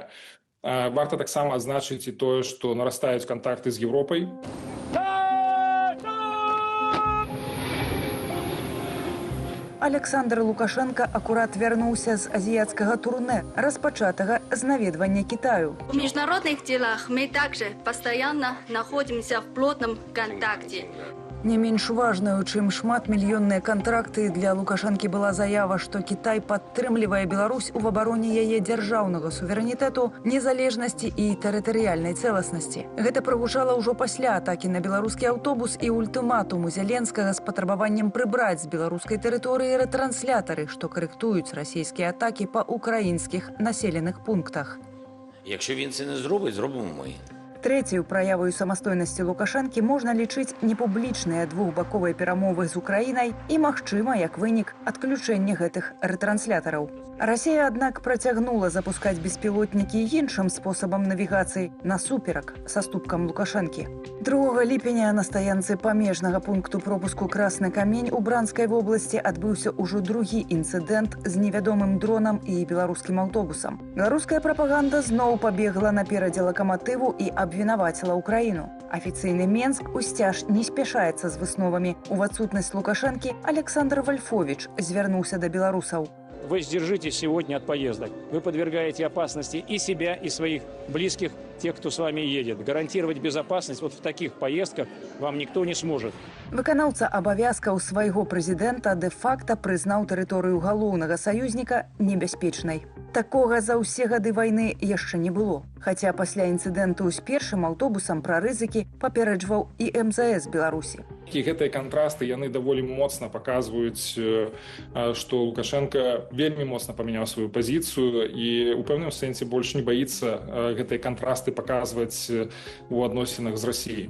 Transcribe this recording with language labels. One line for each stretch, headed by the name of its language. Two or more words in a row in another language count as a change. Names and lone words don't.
Belarusian: Варта таксама адзначыць і тое, што нарастаюць кантакты з Еўропай. Александр Лукашенко акурат вярнуўся з азіяцкага турне, распачатага з наведвання Китаю.
Russian: В международных делах мы также постоянно находимся в плотном контакте.
Belarusian: Не менш важнаю, чым шматмільённыя кантракты, для Лукашэнкі была заява, што Кітай падтрымлівае Беларусь у абароне яе дзяржаўнага суверэнітэту, незалежнасці і тэрытарыяльнай цэласнасці. Гэта прагучала ўжо пасля атакі на беларускі аўтобус і ультыматуму Зеленскага з патрабаваннем прыбраць з беларускай тэрыторыі рэтрансляторы, што карэктуюць расійскія атакі па украінскіх населеных пунктах.
Ukrainian: Якщо він це не зробить, зробимо ми.
Belarusian: Трэцяю праяваю самастойнасці Лукашэнкі можна лічыць непублічныя двухбаковыя перамовы з Украінай і, магчыма, як вынік, адключэнне гэтых рэтранслятораў. Расія, аднак, працягнула запускаць беспілотнікі іншым спосабам навігацыі насуперак саступкам Лукашэнкі. 2 ліпеня на стаянцы памежнага пункту пропуску Красны камень у Бранскай вобласці адбыўся ўжо другі інцыдэнт з невядомым дронам і беларускім аўтобусам. Беларуская прапаганда зноў пабегла наперадзе лакаматыву і абвінаваціла Украіну. Афіцыйны Менск усцяж не спяшаецца з высновамі. У адсутнасць Лукашэнкі Александр Вольфович звярнуўся да беларусаў.
Russian: Вы сдержитесь сегодня от поездок. Вы подвергаете опасности и себя, и своих близких, тех, кто с вами едет. Гарантировать безопасность вот в таких поездках вам никто не сможет.
Belarusian: Выканаўца абавязкаў свайго прэзідэнта дэ-факта прызнаў тэрыторыю галоўнага саюзніка небяспечнай. Такога за ўсе гады вайны яшчэ не было. Хаця пасля інцыдэнту з першым аўтобусам пра рызыкі папераджваў і МЗС Беларусі. І гэтыя кантрасты, яны даволі моцна паказваюць, што Лукашенко вельмі моцна памяняў сваю пазіцыю і ў пэўным сэнсе больш не баіцца гэтыя кантрасты паказваць у адносінах з Расіяй.